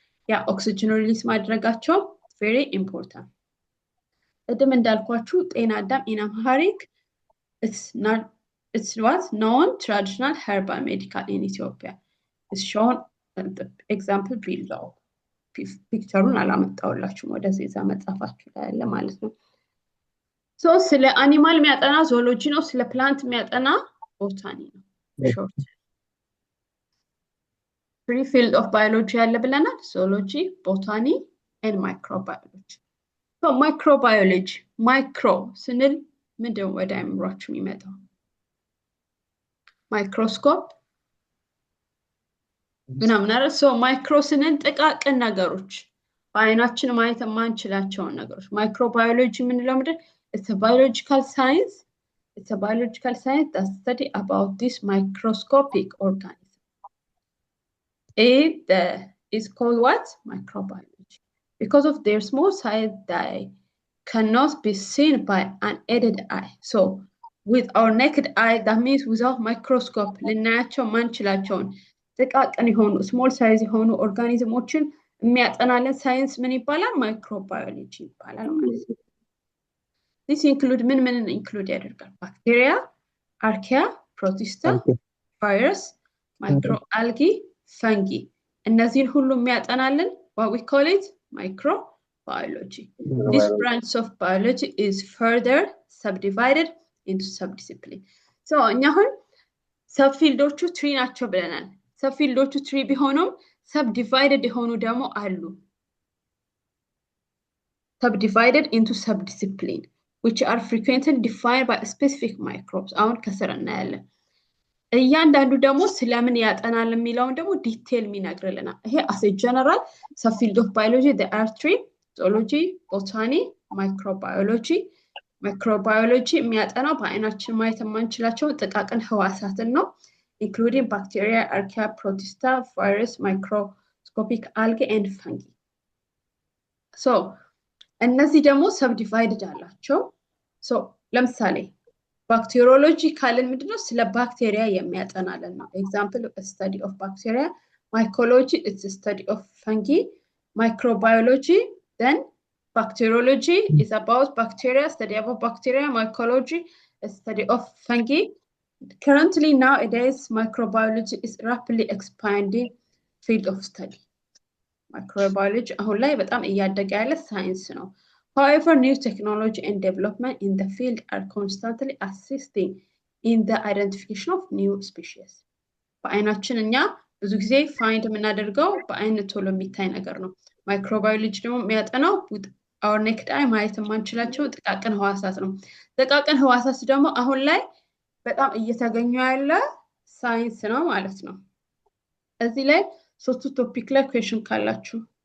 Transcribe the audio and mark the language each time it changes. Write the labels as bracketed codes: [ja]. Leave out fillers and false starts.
[am] ያ [en] oxygen release [am] ማድረጋቸው [en] very important. [am] ቅድም እንዳልኳችሁ [en] ጤና አዳም in Amharic it's what known traditional herbal medical in Ethiopia. It's shown the example below. [am] ፒክቸሩን አላመጣውላችሁም ወደዚህ እዛ መጻፋችሁ ላይ ያለ ማለት ነው። ሶ ስለ አኒማል የሚያጠና ዞሎጂ ነው። ስለ ፕላንት የሚያጠና ቦታኒ ነው። [en] ሾርት ፍሪ ፊልድ ኦፍ ባዮሎጂ [am] ያለ ብለናል። [en] ዞሎጂ፣ ቦታኒ ኤንድ ማይክሮባዮሎጂ። [am] ሶ ማይክሮባዮሎጂ ማይክሮ ስንል ምንድን ወደ አእምሯችሁ የሚመጣው? ማይክሮስኮፕ ምናምን አይደል? ሶ ማይክሮ ስንል ጥቃቅን ነገሮች በአይናችን ማየት የማንችላቸውን ነገሮች ማይክሮባዮሎጂ የምንለው ምንድን? [en] It's a biological science. It's a biological science that study about this microscopic organism. It is called what? Microbiology. Because of their small size, they cannot be seen by unaided eye. So, with our naked eye, that means without microscope, [am] ልናያቸው ማንችላቸውን ጥቃቅን የሆኑ [en] small size [am] የሆኑ ኦርጋኒዝሞችን የሚያጠናልን ሳይንስ ምን ይባላል? ማይክሮባዮሎጂ ይባላል ማለት ነው። [en] This include [am] ምን include ያደርጋል? ባክቴሪያ፣ አርኪያ፣ ፕሮቲስታ፣ ቫይረስ፣ ማይክሮአልጊ፣ ፈንጊ እነዚህን ሁሉ የሚያጠናልን [en] what we call it microbiology. This branch of biology is further subdivided into subdiscipline. [am] So እኛ አሁን ሰብፊልዶቹ ትሪ ናቸው ብለናል። ሰብፊልዶቹ ትሪ ቢሆኑም subdivided የሆኑ ደግሞ አሉ። [en] Subdivided into subdiscipline which are frequently defined by specific microbes. [am] አሁን ከስር እናያለን። እያንዳንዱ ደግሞ ስለምን ያጠናል የሚለውን ደግሞ ዲቴል የሚነግርልናል። ይሄ [en] as a general subfield of biology there are three: zoology, botany, microbiology. Microbiology [am] የሚያጠናው በአይናችን ማየት የማንችላቸውን ጥቃቅን ህዋሳትን ነው [en] including bacteria, archaea, protista, virus, microscopic algae and fungi. [am] So እነዚህ ደግሞ subdivided አላቸው። So ለምሳሌ ባክቴሪዮሎጂ ካልን ምንድነው? ስለ ባክቴሪያ የሚያጠናልን ነው። [en] Example, a study of bacteria. Mycology is the study of fungi. Microbiology, then bacteriology is about bacteria, study about bacteria. Mycology, a study of fungi. Currently nowadays microbiology is rapidly expanding field of study. Microbiology [am] አሁን ላይ በጣም እያደገ ያለ ሳይንስ ነው። [en] However, new technology and development in the field are constantly assisting in the identification of new species. [am] በአይናችን እኛ ብዙ ጊዜ ፋይንድ የምናደርገው በአይን ቶሎ የሚታይ ነገር ነው። ማይክሮባዮሎጂ ደግሞ የሚያጠናው [en] with our naked eye [am] ማየት የማንችላቸው ጥቃቅን ህዋሳት ነው። ጥቃቅን ህዋሳት ደግሞ አሁን ላይ በጣም እየተገኙ ያለ ሳይንስ ነው ማለት ነው። እዚህ ላይ ሶስቱ ቶፒክ ላይ ኩዌሽን ካላችሁ